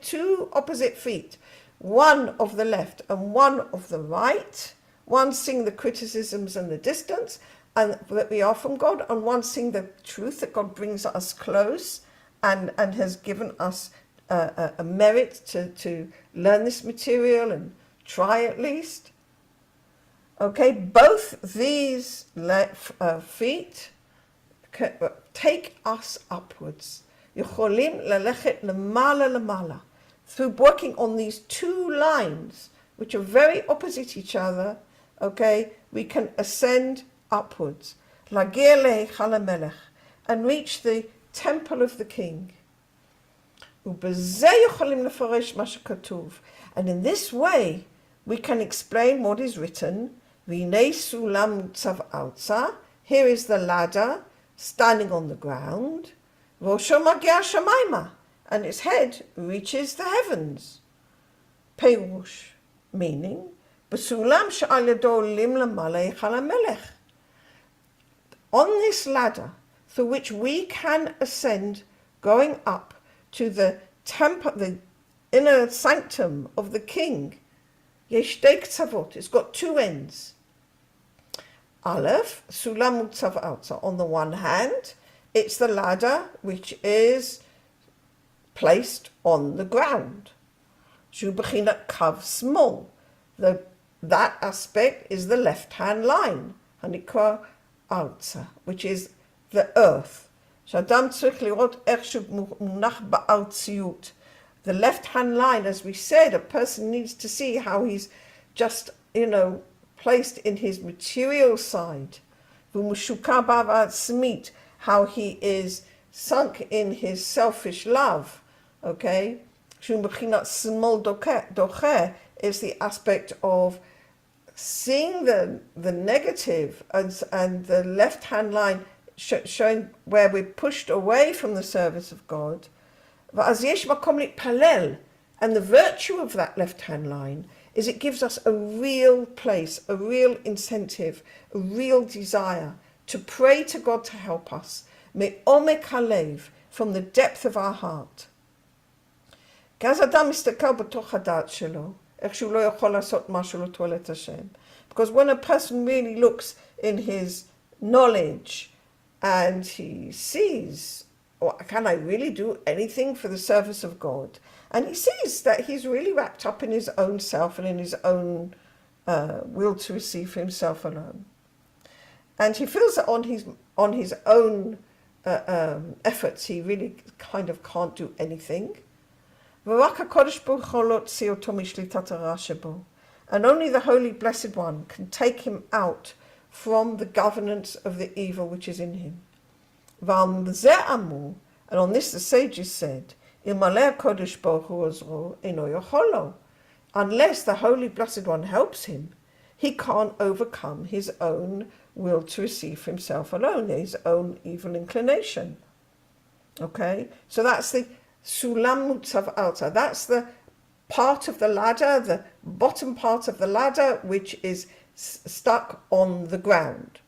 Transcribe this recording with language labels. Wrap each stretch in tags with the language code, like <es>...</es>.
<en>2 opposite feet, one of the left and one of the right, one seeing the criticisms and the distance and that we are from God, and one seeing the truth that God brings us close and has given us a merit to learn this material and try at least. Okay, both these feet take us upwards.</en> <he>יכולים ללכת למעלה למעלה.</he> <en>Through working on these 2 lines, which are very opposite each other, okay, we can ascend upwards.</en> <he>להגיע להיכל המלך,</he> <en>and reach the temple of the king.</en> <he>ובזה יכולים לפרש מה שכתוב.</he> <en>And in this way, we can explain what is written.</en> <he>והנה סולם מוצב ארצה.</he> <en>Here is the ladder standing on the ground.</en> <he>וראשו מגיע השמיימה,</he> <en>and its head reaches the heavens.</en> <he>פירוש,</he> <en>meaning,</en> <he>בסולם שעל ידו עולים למעלה היכל המלך.</he> <en>On this ladder, through which we can ascend, going up to the temple, the inner sanctum of the king,</en> <he>יש שתי קצוות,</he> <en>it's got 2 ends.</en> <he>Aleph, סולם מוצב ארצה.</he> <en>On the one hand, it's the ladder which is placed on the ground.</en> <he>שהוא בחינת קו שמאל.</he> <en>That aspect is the left-hand line,</en> <he>הנקרא ארצה,</he> <en>which is the earth.</en> <he>שאדם צריך לראות איך שהוא מונח בארציות.</he> <en>The left-hand line, as we said, a person needs to see how he's just, placed in his material side.</en> <he>ומשוקע בעצמית,</he> <en>how he is sunk in his selfish love. Okay?</en> <he>שהוא מבחינת שמאל דוחה</he> <en>is the aspect of seeing the negative and the left-hand line showing where we're pushed away from the service of God.</en> <he>ואז יש מקום להתפלל,</he> <en>and the virtue of that left-hand line is it gives us a real place, a real incentive, a real desire to pray to God to help us,</en> <he>מעומק הלב,</he> <en>from the depth of our heart.</en> <he>כי אז אדם מסתכל בתוך הדעת שלו, איך שהוא לא יכול לעשות משהו לתועלת השם.</he> <en>Because when a person really looks in his knowledge and he sees, can I really do anything for the service of God? And he sees that he's really wrapped up in his own self and in his own will to receive for himself alone. And he feels that on his own efforts, he really kind of can't do anything.</en> <he>ורק הקודש ברוך הוא לא הוציא אותו משליטת הרע שבו.</he> <en>And only the Holy Blessed One can take him out from the governance of the evil which is in him.</en> <he>ועל זה אמרו,</he> <en>and on this the sages said,</en> <he>אלמלא הקודש ברוך הוא עוזרו, אינו יכול לו.</he> <en>Unless the Holy Blessed One helps him, he can't overcome his own will to receive for himself alone, his own evil inclination. Okay, so that's the Sulam Mutzav Alta. That's the part of the ladder, the bottom part of the ladder, which is stuck on the ground.</en>